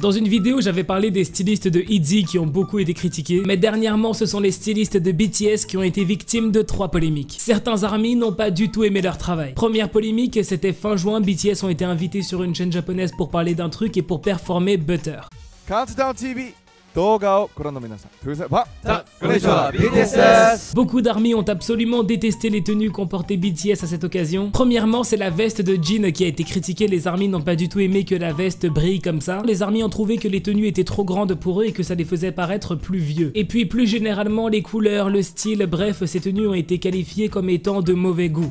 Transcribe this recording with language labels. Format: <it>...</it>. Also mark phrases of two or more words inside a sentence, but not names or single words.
<fr>Dans une vidéo, j'avais parlé des stylistes de ITZY qui ont beaucoup été critiqués, mais dernièrement, ce sont les stylistes de BTS qui ont été victimes de 3 polémiques. Certains ARMY n'ont pas du tout aimé leur travail. Première polémique, c'était fin juin, BTS ont été invités sur une chaîne japonaise pour parler d'un truc et pour performer Butter.</fr> <ja>Countdown TV 動画をご覧の皆さん、トゥーセバ konnichiwa, BTS.</ja> <fr>Beaucoup d'ARMY ont absolument détesté les tenues qu'ont portées BTS à cette occasion. Premièrement, c'est la veste de Jin qui a été critiquée, les ARMY n'ont pas du tout aimé que la veste brille comme ça. Les ARMY ont trouvé que les tenues étaient trop grandes pour eux et que ça les faisait paraître plus vieux. Et puis plus généralement, les couleurs, le style, bref, ces tenues ont été qualifiées comme étant de mauvais goût.</fr>